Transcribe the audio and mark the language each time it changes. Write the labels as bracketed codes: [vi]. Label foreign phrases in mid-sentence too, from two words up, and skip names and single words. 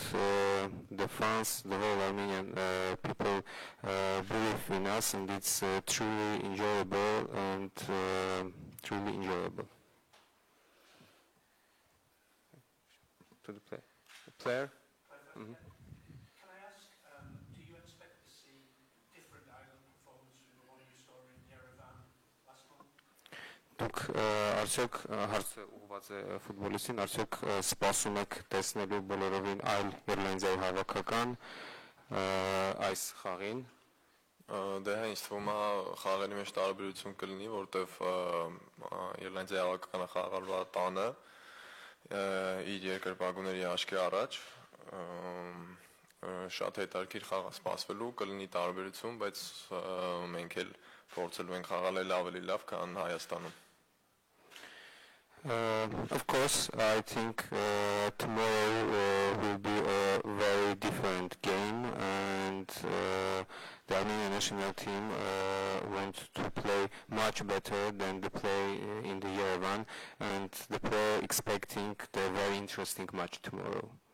[en] The fans, the whole Armenian people believe in us, and it's truly enjoyable and truly enjoyable. To the player. Can I ask, do you expect to see different Ireland performances from the one you saw in Yerevan last month? [hy] Դուք արդյոք հարցը ուղղված է ֆուտբոլիստին, արդյոք սպասում եք տեսնելու բոլորովին այլ Իռլանդիայի հավաքական այս խաղին։ Դե ինձ թվում է խաղերի մեջ տարբերություն կլինի, որտեվ Իռլանդիայի հավաքականը խաղալվա տանը իր երկրպագուների աչքի առաջ շատ հետաքրքիր խաղ սպասվելու կլինի տարբերություն, բայց մենք էլ փորձելու ենք խաղալ ավելի լավ, քան Հայաստանում։ [en] Of course, I think tomorrow will be a very different game, and the Armenian national team went to play much better than the play in the Yerevan, and the player expecting the very interesting match tomorrow.